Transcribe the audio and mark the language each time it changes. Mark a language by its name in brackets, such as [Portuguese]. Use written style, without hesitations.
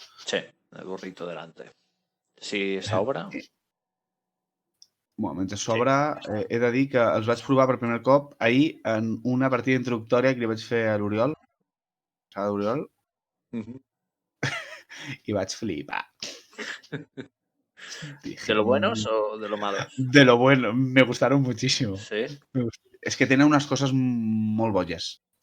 [Spanish] Sí, el burrito delante. [Catalan] Si s'obre... Bueno, mentre s'obre, he de dir que els vaig provar per primer cop ahir en una partida introductòria que li vaig fer a l'Oriol, i vaig flipar. [Spanish] ¿De lo buenos o de lo malos? De lo bueno, me gustaron muchísimo. [Catalan] Sí? És que tenen unes coses molt boges.